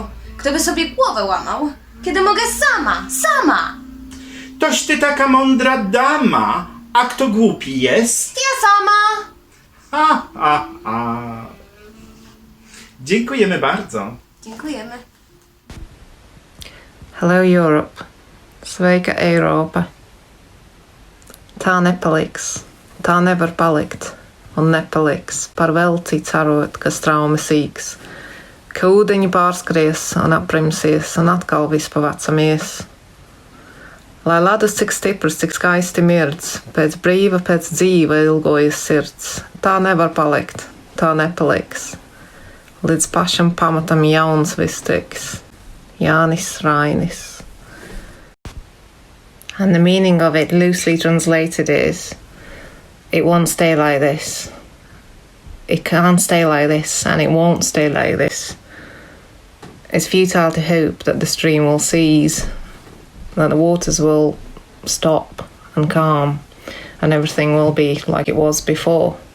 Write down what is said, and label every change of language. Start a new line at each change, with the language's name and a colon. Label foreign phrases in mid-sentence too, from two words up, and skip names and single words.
Polish: Kto by sobie głowę łamał, kiedy mogę sama. Toś ty taka mądra dama, a kto głupi jest? Ja sama. Dziękujemy bardzo. Dziękujemy.
English: Hello Europe.
Latvian: Sveika Eiropa. Tā nepaliks, tā nevar palikt, un nepaliks par velci cerot, ka straumi sīks, ka ūdeņi pārskries un aprimsies un atkal viss pavacamies. Lai ledus cik stiprs, cik skaisti mirdz, pēc brīva, pēc dzīva ilgojas sirds, tā nevar palikt, tā nepaliks. Līdz pašam pamatam jauns viss tiks. Jānis Rainis.
English: And the meaning of it, loosely translated, is it won't stay like this. It can't stay like this, and it won't stay like this. It's futile to hope that the stream will cease, that the waters will stop and calm, and everything will be like it was before.